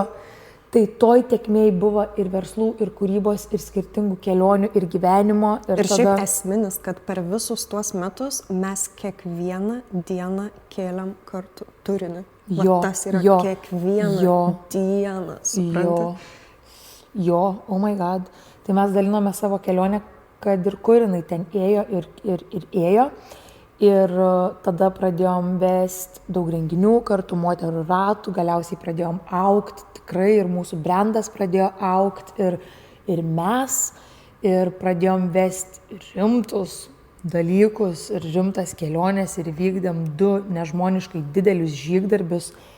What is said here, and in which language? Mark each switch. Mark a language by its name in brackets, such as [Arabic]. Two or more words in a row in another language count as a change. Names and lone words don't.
[Lithuanian] Tai toj tėkmėj buvo ir verslų, ir kūrybos, ir skirtingų kelionių, ir gyvenimo. Ir šiaip esminis, kad per visus tuos metus mes kiekvieną dieną kėlėm kartu turinį. Tas yra kiekvieną dieną, suprantate? Jo, [English] oh my god. [Lithuanian] Tai mes dalinome savo kelionę, kad ir kur jinai ten ėjo ir ėjo. Ir tada pradėjom vesti daug renginių kartu, moterų ratų, galiausiai pradėjom augti tikrai ir mūsų brandas pradėjo augti ir mes, ir pradėjom vesti rimtus dalykus ir rimtas keliones ir vykdėm 2 nežmoniškai didelius žygdarbius.